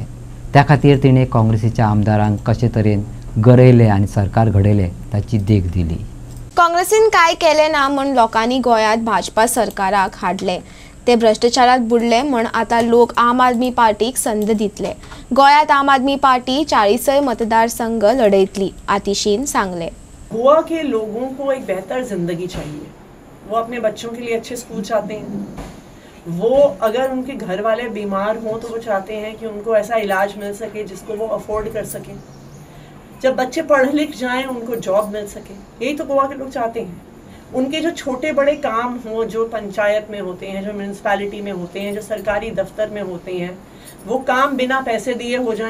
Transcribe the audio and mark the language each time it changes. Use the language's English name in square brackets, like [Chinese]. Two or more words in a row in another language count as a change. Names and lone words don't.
[Konkani] त्या खातीर तिणें काँग्रेसीच्या आमदारांक कशे तरेन गरयले आनी सरकार घडयले ताची देख दिली. काँग्रेसीन काय केलें ना म्हूण लोकांनी गोंयांत भाजपा सरकाराक हाडले. ते भ्रष्टाचारात बुडले म्हूण आतां लोक आम आदमी पार्टीक संद दितले. गोंयांत आम आदमी पार्टी 40 मतदारसंघ लढयतली, आतिशीन सांगले. [Hindi] गोवा के लोगों को एक बेहतर जिंदगी चाहिए. वो अपने बच्चों के लिए अच्छे स्कूल चाहते हैं. वो अगर उनके घर वाले बीमार हों तो वो चाहते हैं कि उनको ऐसा इलाज मिल सके जिसको वो अफोर्ड कर सकें. जब बच्चे पढ़ लिख जाएं उनको जॉब मिल सके. यही तो गोवा के लोग चाहते हैं. उनके जो छोटे बड़े काम हों जो पंचायत में होते हैं, जो म्यूनसिपैलिटी में होते हैं, जो सरकारी दफ्तर में होते हैं, वो काम बिना पैसे दिए हो जाएं.